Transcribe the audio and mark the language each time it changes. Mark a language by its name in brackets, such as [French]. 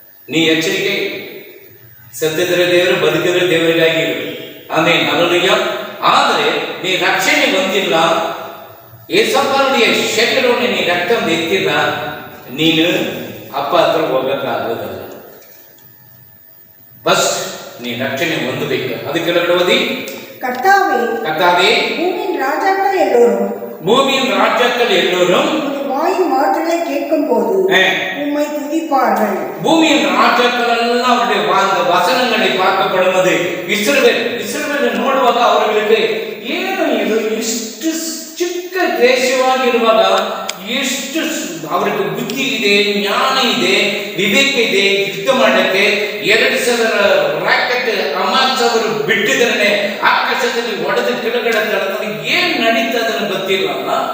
[Kannada] ನೀ ಎಚ್ಚರಿಕೆ, ಸತ್ತಿದ್ರೆ ದೇವರು, ಬದುಕಿದ್ರೆ ದೇವರಿಗಾಗಿ ಇರು. ಆಮೇಲೆ ಹಲಲುಯ್ಯ. ಆದರೆ ನೀ ರಕ್ಷಣೆ ಹೊಂದಿಲ್ಲ, ಏಸಪ್ಪನಿಗೆ ಶರೀರವನ್ನು ನೀ ರಕ್ತ ಎತ್ತಿಲ್ಲ, ನೀನು ಅಪ್ಪ ಹತ್ರ ಹೋಗಕ್ಕಾಗೋದಲ್ಲ. ಫಸ್ಟ್ ನೀ ರಕ್ಷಣೆ ಹೊಂದಬೇಕು. ಅದಕ್ಕೆ ಓದಿ, [Tamil] கர்த்தாவே பூமியின் ராஜாக்கள் எல்லோரும் வாயின் வார்த்தைகளை கேட்கும் போது உம்மை துதிப்பார்கள். [Kannada] பூமியின் ராஜாக்கள் அவருடைய வசனங்களை பார்க்கப்படுவது இஸ்ரவேல் ನೋಡುವಾಗ ಅವರಿಗೆ ಏನು ಇದು ಇಷ್ಟು ಚಿಕ್ಕ ದೇಶವಾಗಿರುವಾಗ ಎಷ್ಟು ಅವರಿಗೆ ಬುದ್ಧಿ ಇದೆ, ಜ್ಞಾನ ಇದೆ, ವಿವೇಕ ಇದೆ, ಯುದ್ಧ ಮಾಡಕ್ಕೆ 2000 ರಾಕೆಟ್ ಹಮಾಸ್ ಅವರು ಬಿಟ್ಟಿದ್ರೆ ಆಕಾಶದಲ್ಲಿ ಒಡೆದು ಕೆಳಗಡೆ ತಡೆದ್ರೆ ಏನ್ ನಡೀತದನ್ನು ಗೊತ್ತಿಲ್ಲ.